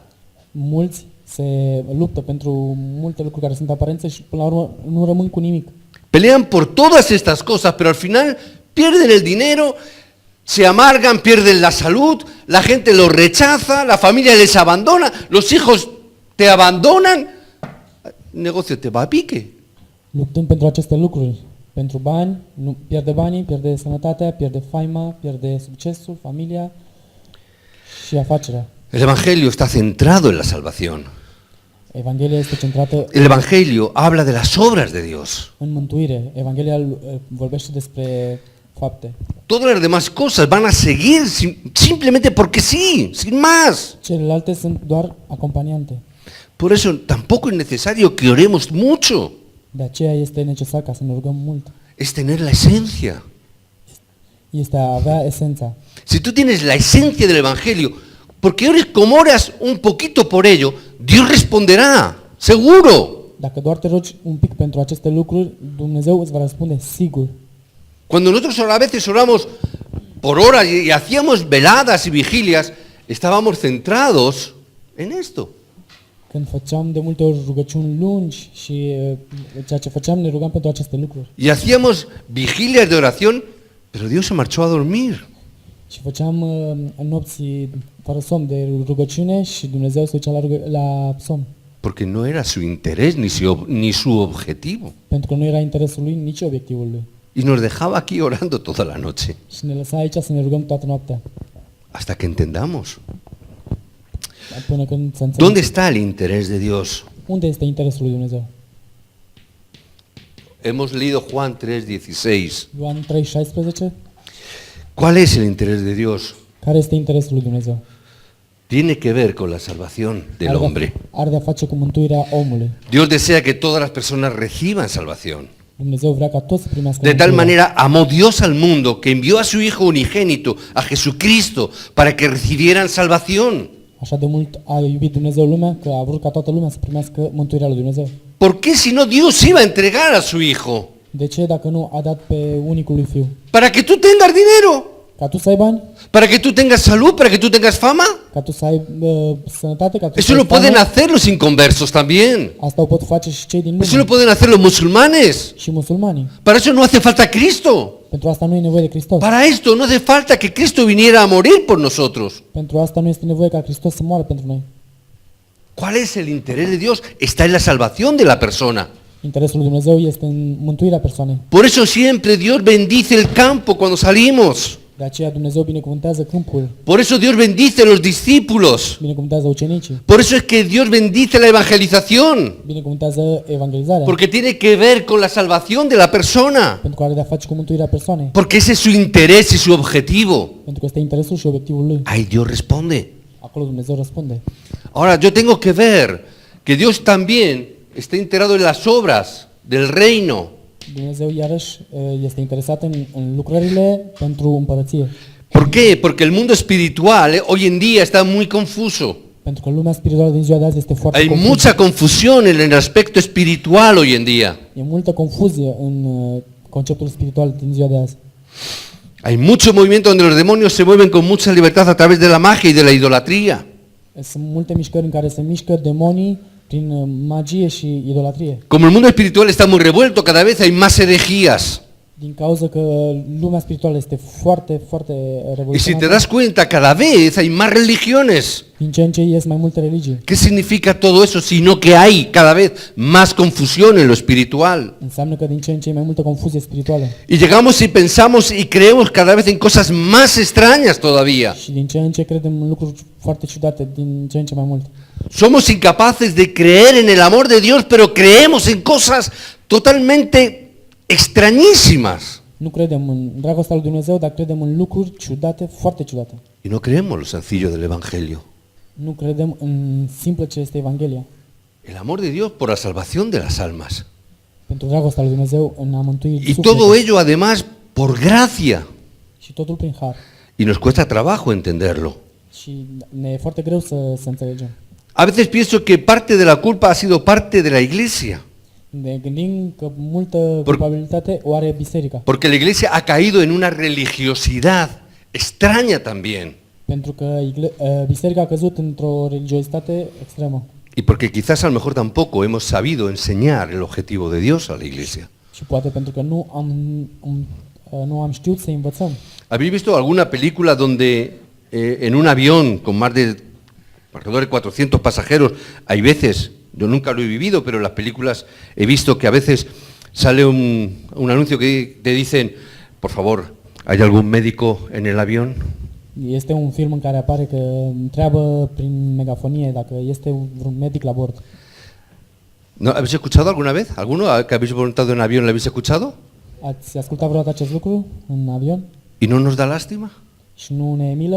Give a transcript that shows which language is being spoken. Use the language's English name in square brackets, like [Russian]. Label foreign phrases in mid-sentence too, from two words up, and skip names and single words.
[Romanian] Mulți se luptă pentru multe lucruri care sunt aparențe și până la urmă nu rămân cu nimic. [Spanish] Pelean por todas estas cosas, pero al final pierden el dinero, se amargan, pierden la salud, la gente los rechaza, la familia les abandona, los hijos te abandonan, el negocio te va a pique. [Romanian] Luptând pentru aceste lucruri, pentru bani, nu pierde banii, pierde sănătatea, pierde faima, pierde succesul, familia și afacerea. [Spanish] El Evangelio está centrado en la salvación. [Romanian] Evanghelia este centrată [Spanish] El Evangelio habla de las obras de Dios. [Romanian] în mântuire. Evanghelia vorbește despre fapte. [Spanish] Todas las demás cosas van a seguir simplemente porque sí, sin más. [Romanian] Celelalte sunt doar acompaniante. [Spanish] Por eso tampoco es necesario que oremos mucho. [Romanian] De aceea este necesar ca să ne rugăm mult. [Spanish] Es tener la esencia. [Romanian] Este a avea esența. [Spanish] Si tú tienes la esencia del Evangelio, porque ores como oras un poquito por ello, Dios responderá, seguro. [Romanian] Dacă doar te rogi un pic pentru aceste lucruri, Dumnezeu îți va răspunde sigur. [Spanish] Cuando nosotros a veces oramos por horas y hacíamos veladas y vigilias, estábamos centrados en esto. [Romanian] Când făceam de multe ori rugăciuni lungi și ceea ce făceam ne rugam pentru aceste lucruri. [Spanish] Y hacíamos vigilias de oración, pero Dios se marchó a dormir. [Romanian] Și făceam nopți fără somn de rugăciune și Dumnezeu se ducea la somn. [Spanish] Porque no era su interés ni su objetivo. [Romanian] Pentru că nu era interesul lui, nici obiectivul lui. [Spanish] Y nos dejaba aquí orando toda la noche. [Romanian] Și ne lăsa aici să ne rugăm toată noaptea. [Spanish] Hasta que entendamos. [Romanian] Până când să [Spanish] ¿Dónde [Romanian] înțelegem. [Spanish] está el interés de Dios? [Romanian] Unde este interesul lui Dumnezeu? [Spanish] Hemos leído Juan 3:16. [Romanian] Ioan 3:16. [Spanish] ¿Cuál es el interés de Dios? [Romanian] Care este interesul lui Dumnezeu? [Spanish] Tiene que ver con la salvación del hombre. [Romanian] Are de-a face cu mântuirea omului. [Spanish] Dios desea que todas las personas reciban salvación. [Romanian] Dumnezeu vrea ca toți să primească [Spanish] De tal [Romanian] mântuirea. [Spanish] manera amó Dios al mundo que envió a su Hijo unigénito, a Jesucristo, para que recibieran salvación. [Romanian] Așa de mult a iubit Dumnezeu lumea că a vrut ca toată lumea să primească mântuirea lui Dumnezeu. [Spanish] ¿Por qué si no Dios iba a entregar a su Hijo? [Romanian] De ce dacă nu a dat pe unicul lui Fiu? [Spanish] Para que tú tengas dinero, [Romanian] Ca tu să ai bani? [Spanish] para que tú tengas salud, para que tú tengas fama. [Romanian] Ca tu să ai sănătate? Ca tu să [Spanish] Eso [Romanian] ai [Spanish] lo pueden [Romanian] famă? [Spanish] hacer los inconversos también. [Romanian] Asta o pot face și cei din [Spanish] Eso lo [Romanian] lume. [Spanish] pueden hacer los musulmanes. [Romanian] Și musulmanii. [Spanish] Para eso no hace falta Cristo. [Romanian] Pentru asta nu e nevoie de Hristos. [Spanish] Para esto no hace falta que Cristo viniera a morir por nosotros. [Romanian] Pentru asta nu este nevoie ca Hristos să moară pentru noi. [Spanish] ¿Cuál es el interés de Dios? Está en la salvación de la persona. [Romanian] Interesul lui Dumnezeu este în mântuirea persoanei. [Spanish] Por eso siempre Dios bendice el campo cuando salimos. [Romanian] De aceea Dumnezeu binecuvântează câmpul, [Spanish] Por eso Dios bendice los discípulos. [Romanian] binecuvântează ucenicii, [Spanish] Por eso es que Dios bendice la evangelización. [Romanian] binecuvântează evangelizarea, [Spanish] Porque tiene que ver con la salvación de la persona. [Romanian] pentru că are de-a face cu mântuirea persoanei, [Spanish] Porque ese es su interés y su objetivo. [Romanian] pentru că este interesul și obiectivul lui. [Spanish] Ahí Dios responde. [Romanian] Acolo Dumnezeu răspunde. [Spanish] Ahora yo tengo que ver que Dios también está enterado en las obras del reino. [Romanian] Dumnezeu iarăși este interesat în lucrările pentru împărăție. [Spanish] ¿Por qué? Porque el mundo espiritual hoy en día está muy confuso. [Romanian] Pentru că lumea spirituală din ziua de azi este foarte [Spanish] Hay [Romanian] confuză. [Spanish] mucha confusión en el aspecto espiritual hoy en día. [Romanian] E multă confuzie în conceptul spiritual din ziua de azi. [Spanish] Hay mucho movimiento donde los demonios se mueven con mucha libertad a través de la magia y de la idolatría. [Romanian] Sunt multe mișcări în care se mișcă demonii prin magie și idolatrie. [Spanish] Como el mundo espiritual está muy revuelto, cada vez hay más herejías. [Romanian] Din cauza că lumea spirituală este foarte, foarte [Spanish] Y si te [Romanian] revoluționată. [Spanish] das cuenta, cada vez hay más religiones. [Romanian] Din ce în ce ies mai multe religii. [Spanish] ¿Qué significa todo eso? Sino que hay cada vez más confusión en lo espiritual. [Romanian] Înseamnă că din ce în ce e mai multă confuzie spirituală. [Spanish] Y llegamos y pensamos y creemos cada vez en cosas más extrañas todavía. [Romanian] Și din ce în ce credem în lucruri foarte ciudate, din ce în ce mai mult. [Spanish] Somos incapaces de creer en el amor de Dios, pero creemos en cosas totalmente extrañísimas. [Romanian] Nu credem în dragostea lui Dumnezeu, dar credem în lucruri ciudate, foarte ciudate. [Spanish] Y no creemos lo sencillo del Evangelio. [Romanian] Nu credem în simplă ce este Evanghelia. [Spanish] El amor de Dios por la salvación de las almas. [Romanian] Pentru dragostea lui Dumnezeu în a mântui [Spanish] Y todo [Romanian] sufletul. [Spanish] ello además por gracia. [Romanian] Și totul prin har. [Spanish] Y nos cuesta trabajo entenderlo. [Romanian] Și ne e foarte greu să înțelegem. [Spanish] A veces pienso que parte de la culpa ha sido parte de la Iglesia. [Romanian] Ne gândim că multă culpabilitate o are biserica. [Spanish] Porque la Iglesia ha caído en una religiosidad extraña también. [Romanian] Pentru că biserica a căzut într-o religiozitate extremă. [Spanish] Y porque quizás a lo mejor tampoco hemos sabido enseñar el objetivo de Dios a la Iglesia. [Romanian] Și poate pentru că nu am știut să învățăm. [Spanish] ¿Habéis visto alguna película donde en un avión con más de alrededor de 400 pasajeros, hay veces, yo nunca lo he vivido, pero en las películas he visto que a veces sale un anuncio que te dicen, por favor, ¿hay algún médico en el avión? [Romanian] Este un film în care apare că întreabă prin megafonie dacă este vreun medic la bord. [Spanish] ¿No? ¿Habéis escuchado alguna vez? ¿Alguno que habéis montado en avión lo habéis escuchado? [Romanian] Ați ascultat vreodată acest lucru în avion? [Spanish] ¿Y no nos da lástima? [Romanian] Și nu ne e milă?